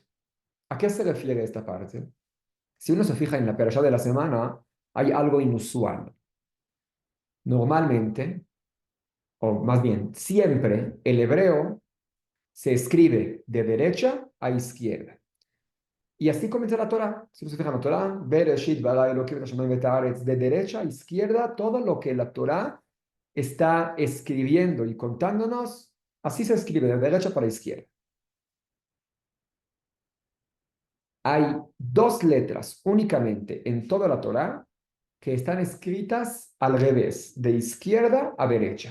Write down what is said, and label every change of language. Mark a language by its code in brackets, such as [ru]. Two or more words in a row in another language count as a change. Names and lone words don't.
[es] ¿A qué se refiere esta parte? Si uno se fija en la perashá de la semana, hay algo inusual. Normalmente, o más bien, siempre el hebreo se escribe de derecha a izquierda. Y así comienza la Torah. Si no se fijan en la Torah, [he] בראשית ברא אלהים את השמים ואת הארץ, [es] de derecha a izquierda, todo lo que la Torah está escribiendo y contándonos, así se escribe, de derecha para izquierda. Hay dos letras únicamente en toda la Torah que están escritas al revés, de izquierda a derecha.